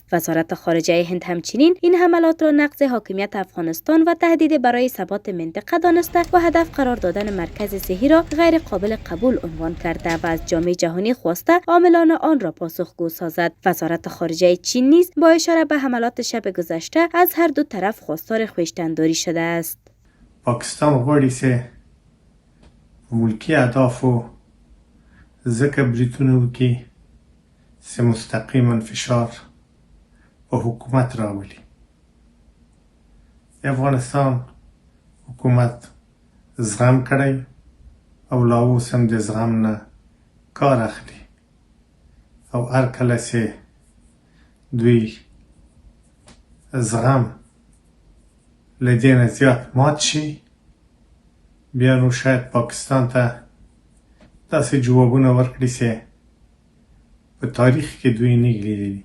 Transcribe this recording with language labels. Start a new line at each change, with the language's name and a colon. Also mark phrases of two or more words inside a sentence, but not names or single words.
Persian: وزارت خارجه هند همچنین این حملات را نقض حاکمیت افغانستان و تهدید برای ثبات منطقه دانسته و هدف قرار دادن مرکز صحی را غیر قابل قبول عنوان کرده و از جامعه جهانی خواسته عاملان آن را پاسخگو سازد. وزارت خارجه چین نیز با اشاره به حملات شب گذشته از هر دو طرف خواستار خویشتنداری شده است.
Pashto: پاکستان غواړي چې ملکی اهدافو ځکه بریتونه وکړي چې مستقیما فشار په حکومت راولي. افغانستان حکومت زغم کړی او لا اوس هم د زغم نه کار اخلي او هر کله چې دوی زغم له دې نه زیات مات شي بیا نو شاید پاکستان ته داسې جوابونه ورکړي چې په تاریخ کې دوی نه لیدلي.